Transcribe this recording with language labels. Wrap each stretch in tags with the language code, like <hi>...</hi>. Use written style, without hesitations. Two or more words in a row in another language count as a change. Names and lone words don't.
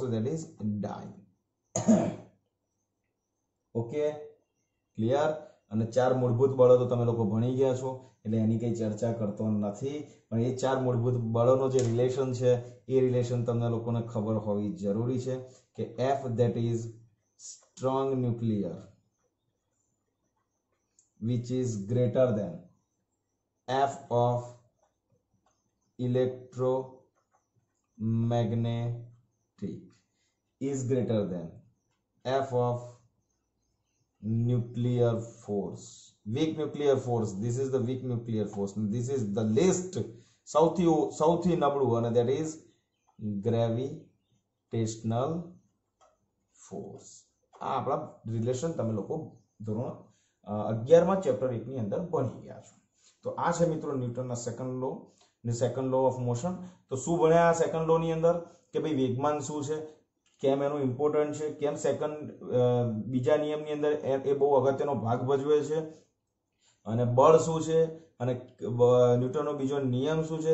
<en>That is dyne. Okay, clear?</en> <gu>અને 4 મૂળભૂત બળો તો તમે લોકો ભણી ગયા છો, એટલે એની કઈ ચર્ચા કરતો નથી. પણ એ 4 મૂળભૂત બળોનો જે રિલેશન છે એ રિલેશન તમને લોકોને ખબર હોવી જરૂરી છે કે</gu> <en>F that is strong nuclear which is greater than F of electromagnetic is greater than F of nuclear force. Weak nuclear force, this is the weak nuclear force, this is the least</en> <gu>સૌથી નબળું,</gu> <en>અને that is gravitational force.</en> <gu>આ આપણા રિલેશન તમે લોકો ધોરણ 11 માં ચેપ્ટર 1 ની અંદર ભણી ગયા છો. તો આ છે મિત્રો ન્યૂટનના</gu> <en>second law</en> <gu>ને</gu> <en>second law of motion.</en> <gu>તો શું ભણ્યા</gu> <en>second law</en> <gu>ની અંદર? કે ભાઈ વેગમાન શું છે, કેમ એનું ઇમ્પોર્ટન્ટ છે, કેમ સેકન્ડ બીજા નિયમની અંદર એ બહુ અગત્યનો ભાગ ભજવે છે, અને બળ શું છે, અને ન્યૂટનનો બીજો નિયમ શું છે?</gu>